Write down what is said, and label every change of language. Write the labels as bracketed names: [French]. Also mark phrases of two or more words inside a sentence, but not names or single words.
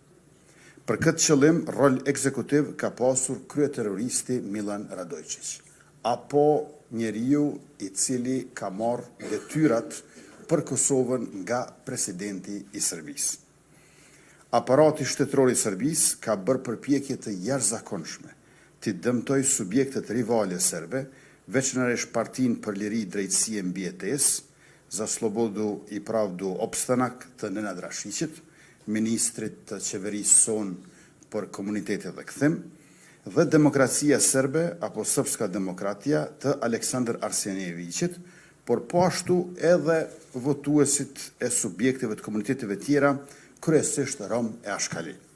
[Albanian] Për këtë qëllim, rol ekzekutiv ka pasur kryeterroristi Milan Radojčić, apo njeriu i cili ka marrë detyrat për Kosovën nga presidenti i Serbisë. Aparati shtetëror i Serbisë ka bërë përpjekje të jashtëzakonshme të dëmtojë subjektet rivale serbe, veçanërisht Partinë për Liri, Drejtësi e Mbijetesë, [Serbian] za slobodu i pravdu opstanak [Albanian] të Nenad Rashićit, ministrit të qeverisë sonë për komunitetet dhe kthim, dhe demokracia serbe apo [Serbian] srpska demokratia [Albanian] të Aleksandar Arsenijevićit, por po ashtu edhe votuesit e subjekteve të komuniteteve tjera, kryesisht Rom e Ashkali.